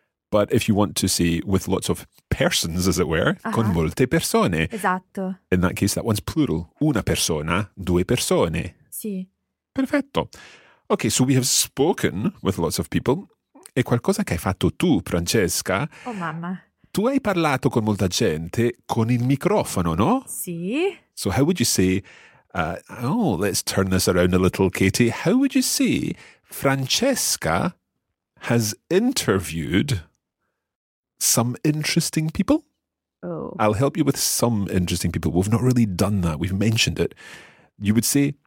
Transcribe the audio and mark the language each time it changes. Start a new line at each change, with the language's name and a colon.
English: But if you want to say with lots of persons, as it were, uh-huh.
Italian: Con molte persone. Esatto.
English: In that case, that one's plural.
Italian: Una persona, due persone. Sì. Perfetto.
English: Ok, so we have spoken with lots of people.
Italian: E qualcosa che hai fatto tu, Francesca? Oh, mamma. Tu hai parlato con molta gente con il microfono, no? Sì.
English: So how would you say... let's turn this around a little, Katie. How would you say Francesca has interviewed some interesting people? Oh. I'll help you with some interesting people. We've not really done that. We've mentioned it. You would say...